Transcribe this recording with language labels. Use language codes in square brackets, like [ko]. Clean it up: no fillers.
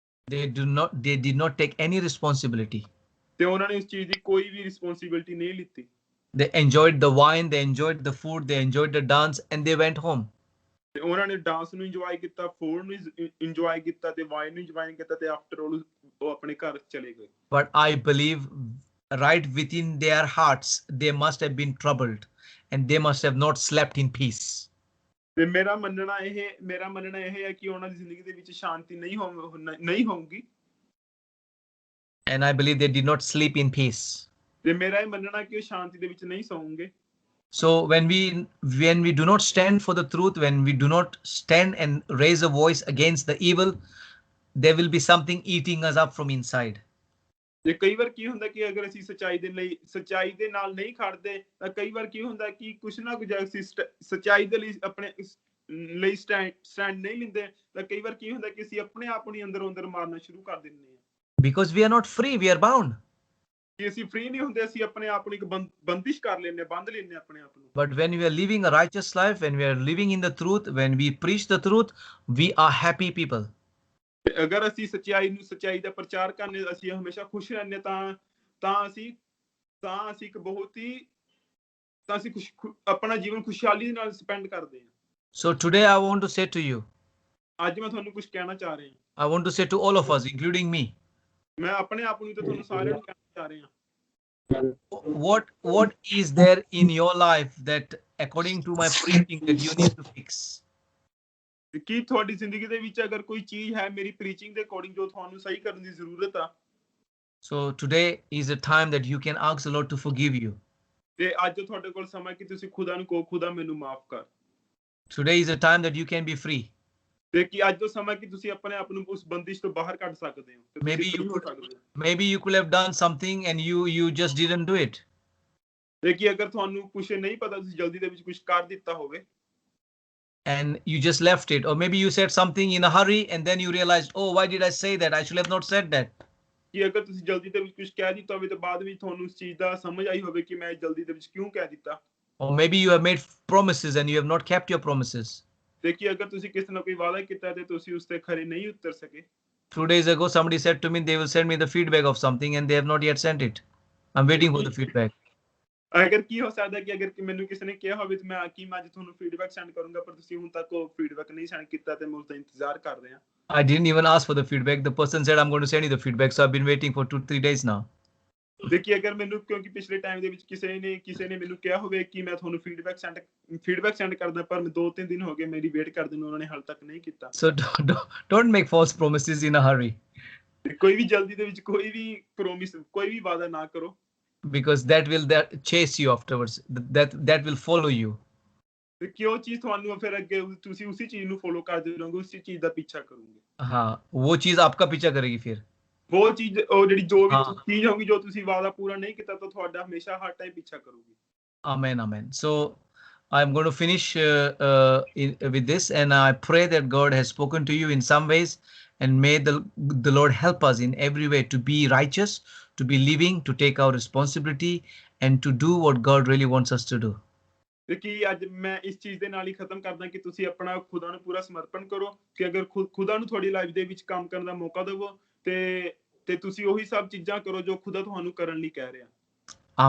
[en] They did not take any responsibility. [pa] ਤੇ ਉਹਨਾਂ ਨੇ ਉਸ ਚੀਜ਼ ਦੀ ਕੋਈ ਵੀ ਰਿਸਪੌਂਸਿਬਿਲਿਟੀ ਨਹੀਂ ਲਿੱਤੀ। [en] They enjoyed the wine, they enjoyed the food, they enjoyed the dance, and they went home. [pa] ਤੇ ਉਹਨਾਂ ਨੇ ਡਾਂਸ ਨੂੰ ਇੰਜੋਏ ਕੀਤਾ, ਫੂਡ ਨੂੰ ਇੰਜੋਏ ਕੀਤਾ ਤੇ ਵਾਈਨ ਨੂੰ ਇੰਜੋਏ ਕੀਤਾ, ਤੇ ਆਫਟਰ ਆਲ ਉਹ ਆਪਣੇ ਘਰ ਚਲੇ ਗਏ। [en] But I believe right within their hearts they must have been troubled and they must have not slept in peace. [pa] ਤੇ ਮੇਰਾ ਮੰਨਣਾ ਇਹ ਹੈ ਕਿ ਉਹਨਾਂ ਦੀ ਜ਼ਿੰਦਗੀ ਦੇ ਵਿੱਚ ਸ਼ਾਂਤੀ ਨਹੀਂ ਹੋਊਗੀ। [en] And I believe they did not sleep in peace. [pa] ਤੇ ਮੇਰਾ ਇਹ ਮੰਨਣਾ ਕਿ ਉਹ ਸ਼ਾਂਤੀ ਦੇ ਵਿੱਚ ਨਹੀਂ ਸੌਂਗੇ। [en] So when we do not stand for the truth, when we do not stand and raise a voice against the evil, there will be something eating us up from inside. [pa] ਤੇ ਕਈ ਵਾਰ ਕੀ ਹੁੰਦਾ ਕਿ ਅਗਰ ਅਸੀਂ ਸੱਚਾਈ ਦੇ ਨਾਲ ਨਹੀਂ ਖੜਦੇ ਤਾਂ ਕਈ ਵਾਰ ਕੀ ਹੁੰਦਾ ਕਿ ਕੁਛ ਨਾ ਕੁਝ ਅਸੀਂ ਸੱਚਾਈ ਦੇ ਲਈ ਆਪਣੇ ਲਈ ਸਟੈਂਡ ਨਹੀਂ ਲੈਂਦੇ ਤਾਂ ਕਈ ਵਾਰ ਕੀ ਹੁੰਦਾ ਕਿ ਅਸੀਂ ਆਪਣੇ ਆਪ ਨੂੰ ਅੰਦਰੋਂ ਅੰਦਰ ਮਾਰਨਾ ਸ਼ੁਰੂ ਕਰ ਦਿੰਦੇ ਹਾਂ। [en] Because we are not free, we are bound. [pa] ਕਿ ਅਸੀਂ ਫ੍ਰੀ ਨਹੀਂ ਹੁੰਦੇ, ਅਸੀਂ ਆਪਣੇ ਆਪ ਨੂੰ ਇੱਕ ਬੰਦਿਸ਼ ਕਰ ਲੈਂਦੇ, ਬੰਦ ਲੈਂਦੇ ਆਪਣੇ ਆਪ ਨੂੰ। [en] But when we are living a righteous life, when we are living in the truth, when we preach the truth, we are happy people. [pa] ਅਗਰ ਅਸੀਂ ਸੱਚਾਈ ਦਾ ਪ੍ਰਚਾਰ ਕਰਨੇ, ਅਸੀਂ ਹਮੇਸ਼ਾ ਖੁਸ਼ ਰਹਿੰਦੇ ਤਾਂ ਅਸੀਂ ਇੱਕ ਬਹੁਤ ਹੀ ਆਪਣਾ ਜੀਵਨ ਖੁਸ਼ਹਾਲੀ ਨਾਲ ਸਪੈਂਡ ਕਰਦੇ ਹਾਂ। [en] So today I want to say to you, [pa] ਅੱਜ ਮੈਂ ਤੁਹਾਨੂੰ ਕੁਝ ਕਹਿਣਾ ਚਾਹ ਰਿਹਾ ਹਾਂ। [en] I want to say to all of us, including me. [pa] ਮੈਂ ਆਪਣੇ ਆਪ ਨੂੰ ਤੇ ਤੁਹਾਨੂੰ ਸਾਰਿਆਂ ਨੂੰ ਕਹਿਣਾ ਚਾਹ ਰਿਹਾ ਹਾਂ। [en] What is there in your life that according to my preaching that you need to fix? [pa] ਕੀ ਤੁਹਾਡੀ ਜ਼ਿੰਦਗੀ ਦੇ ਵਿੱਚ ਅਗਰ ਕੋਈ ਚੀਜ਼ ਹੈ ਮੇਰੀ ਪ੍ਰੀਚਿੰਗ ਦੇ ਅਕੋਰਡਿੰਗ ਜੋ ਤੁਹਾਨੂੰ ਸਹੀ ਕਰਨ ਦੀ ਜ਼ਰੂਰਤ ਆ? [en] So today is a time that you can ask the Lord to forgive you. [pa] ਤੇ ਅੱਜ ਤੁਹਾਡੇ ਕੋਲ ਸਮਾਂ ਕਿ ਤੁਸੀਂ ਖੁਦਾ ਨੂੰ ਕਹੋ, ਖੁਦਾ ਮੈਨੂੰ ਮਾਫ ਕਰ। [en] Today is a time that you can be free. [pa] ਤੇ ਕਿ ਅੱਜ ਦਾ ਸਮਾਂ ਕਿ ਤੁਸੀਂ ਆਪਣੇ ਆਪ ਨੂੰ ਉਸ ਬੰਦਿਸ਼ ਤੋਂ ਬਾਹਰ ਕੱਢ ਸਕਦੇ ਹੋ। [en] Maybe you could have done something and you just didn't do it. [pa] ਤੇ ਕਿ ਅਗਰ ਤੁਹਾਨੂੰ ਕੁਝ ਨਹੀਂ ਪਤਾ, ਤੁਸੀਂ ਜਲਦੀ ਦੇ ਵਿੱਚ ਕੁਝ ਕਰ ਦਿੱਤਾ ਹੋਵੇ [en] and you just left it, or maybe you said something in a hurry and then you realized, oh, why did I say that? I should have not said that. [pa] ਕਿ ਅਗਰ ਤੁਸੀਂ ਜਲਦੀ ਦੇ ਵਿੱਚ ਕੁਝ ਕਹਿ ਦਿੱਤਾ ਹੋਵੇ ਤਾਂ ਬਾਅਦ ਵਿੱਚ ਤੁਹਾਨੂੰ ਉਸ ਚੀਜ਼ ਦਾ ਸਮਝ ਆਈ ਹੋਵੇ ਕਿ ਮੈਂ ਜਲਦੀ ਦੇ ਵਿੱਚ ਕਿਉਂ ਕਹਿ ਦਿੱਤਾ। [en] Or maybe you have made promises and you have not kept your promises. [pa] ਤੇ ਕਿ ਅਗਰ ਤੁਸੀਂ ਕਿਸੇ ਨਾਲ ਕੋਈ ਵਾਅਦਾ ਕੀਤਾ ਤੇ ਤੁਸੀਂ ਉਸ ਤੇ ਖਰੇ ਨਹੀਂ ਉਤਰ ਸਕੇ। [en] 2 days ago somebody said to me they will send me the feedback of something and they have not yet sent it. I'm waiting for the feedback. [pa] ਅਗਰ ਕੀ ਹੋ ਸਕਦਾ ਕਿ ਅਗਰ ਮੈਨੂੰ ਕਿਸੇ ਨੇ ਕਿਹਾ ਹੋਵੇ ਤੇ ਮੈਂ ਅੱਜ ਤੁਹਾਨੂੰ ਫੀਡਬੈਕ ਸੈਂਡ ਕਰੂੰਗਾ, ਪਰ ਤੁਸੀਂ ਹੁਣ ਤੱਕ ਉਹ ਫੀਡਬੈਕ ਨਹੀਂ ਸੈਂਡ ਕੀਤਾ ਤੇ ਮੈਂ ਉਸ ਦਾ ਇੰਤਜ਼ਾਰ ਕਰ ਰਿਹਾ। [en] I didn't even ask for the feedback. The person said I'm going to send you the feedback, so I've been waiting for 2-3 days now. [pa] ਦੇਖੀ ਅਗਰ ਮੈਨੂੰ ਕਿਉਂਕਿ ਪਿਛਲੇ ਟਾਈਮ ਦੇ ਵਿੱਚ ਕਿਸੇ ਨੇ ਮੈਨੂੰ ਕਿਹਾ ਹੋਵੇ ਕਿ ਮੈਂ ਤੁਹਾਨੂੰ ਫੀਡਬੈਕ ਸੈਂਡ ਕਰਦਾ, ਪਰ 2-3 ਦਿਨ ਹੋ ਗਏ ਮੇਰੀ ਵੇਟ ਕਰਦੇ ਨੂੰ, ਉਹਨਾਂ ਨੇ ਹਾਲ ਤੱਕ ਨਹੀਂ ਕੀਤਾ। [en] So don't make false promises in a hurry, [pa] ਕੋਈ ਵੀ ਜਲਦੀ ਦੇ ਵਿੱਚ ਕੋਈ ਵੀ ਵਾਅਦਾ ਨਾ ਕਰੋ, [en] because that will chase you afterwards. That will follow you. [pa] ਕਿ ਉਹ ਚੀਜ਼ ਤੁਹਾਨੂੰ ਫਿਰ ਅੱਗੇ ਤੁਸੀਂ ਉਸੇ ਚੀਜ਼ ਨੂੰ ਫੋਲੋ ਕਰਦੇ ਰਹੋਗੇ, ਉਸੇ ਚੀਜ਼ ਦਾ ਪਿੱਛਾ ਕਰੋਗੇ। [hi] हाँ, वो चीज आपका पीछा करेगी फिर। [pa] ਉਹ ਚੀਜ਼ ਉਹ ਜਿਹੜੀ ਜੋ ਵੀ [hi] हाँ। [pa] ਚੀਜ਼ ਹੋਗੀ ਜੋ ਤੁਸੀਂ ਵਾਅਦਾ ਪੂਰਾ ਨਹੀਂ ਕੀਤਾ ਤਾਂ ਤੁਹਾਡਾ ਹਮੇਸ਼ਾ ਹਰ ਟਾਈਮ ਪਿੱਛਾ ਕਰੂਗੀ। [en] Amen, amen. So I'm going to finish with this, and I pray that God has spoken to you in some ways, and may the Lord help us in every way to be righteous, to be living, to take our responsibility, and to do what God really wants us to do. [pa] ਤੇ ਕੀ ਅੱਜ ਮੈਂ ਇਸ ਚੀਜ਼ ਦੇ ਨਾਲ ਹੀ ਖਤਮ ਕਰਦਾ ਕਿ ਤੁਸੀਂ ਆਪਣਾ ਖੁਦਾ ਨੂੰ ਪੂਰਾ ਸਮਰਪਣ ਕਰੋ, ਕਿ ਅਗਰ ਖੁਦਾ ਨੂੰ ਤੁਹਾਡੀ ਲਾਈਫ ਦੇ ਵਿੱਚ ਕੰਮ ਕਰਨ ਦਾ ਮੌਕਾ ਦੇਵੋ ਤੇ ਤੁਸੀਂ ਉਹੀ ਸਭ ਚੀਜ਼ਾਂ ਕਰੋ ਜੋ ਖੁਦਾ ਤੁਹਾਨੂੰ ਕਰਨ ਲਈ ਕਹਿ ਰਿਹਾ।